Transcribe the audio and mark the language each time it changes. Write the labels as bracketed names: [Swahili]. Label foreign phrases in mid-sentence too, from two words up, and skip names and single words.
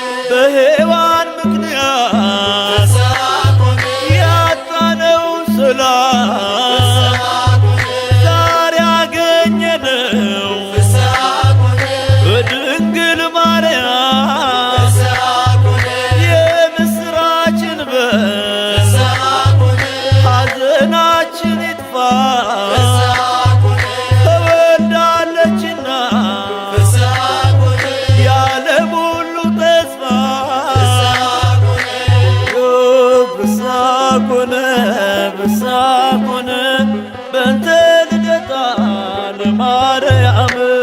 [Amharic] በሔዋን ምክንያት ያጣነው ሰላም ዛሬ አገኘነው በድንግል ማርያም። የምስራችን በር ሐዘናችን ተወልዳለችና የዓለም ሁሉ ተስፋ [Geez] ፍስሐ ኮነ፣ ፍስሐ ኮነ በእንተ ልደታ ለማርያም።